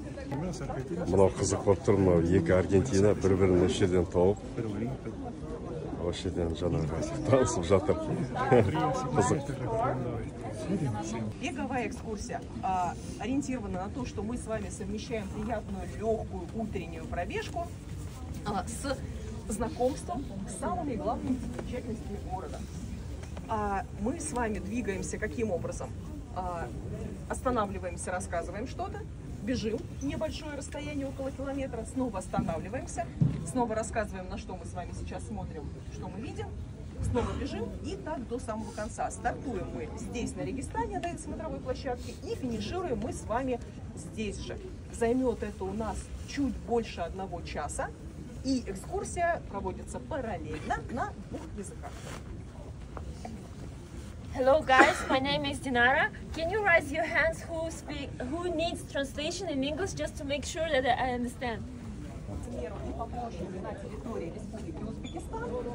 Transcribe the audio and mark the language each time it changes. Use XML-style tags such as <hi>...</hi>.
<kk>Мынау қызық болып тұр, мынау екі Аргентина бір-бірін осы жерден тауып, осы жерден жаңағы танысып жатыр. Қызық.</kk> <ru>Беговая экскурсия ориентирована на то, что мы с вами совмещаем приятную, легкую утреннюю пробежку с знакомством с самыми главными достопримечательностями города. Мы с вами двигаемся каким образом? Останавливаемся, рассказываем что-то, бежим небольшое расстояние, около километра, снова останавливаемся, снова рассказываем, на что мы с вами сейчас смотрим, что мы видим, снова бежим и так до самого конца. Стартуем мы здесь, на Регистане, на этой смотровой площадке, и финишируем мы с вами здесь же. Займет это у нас чуть больше 1 часа, и экскурсия проводится параллельно на 2 языках.</ru> <en>Hello guys, my name is Dinara. Can you raise your hands who needs translation in English just to make sure that I understand?</en> <ru>По площади на территории Республики Узбекистан,</ru>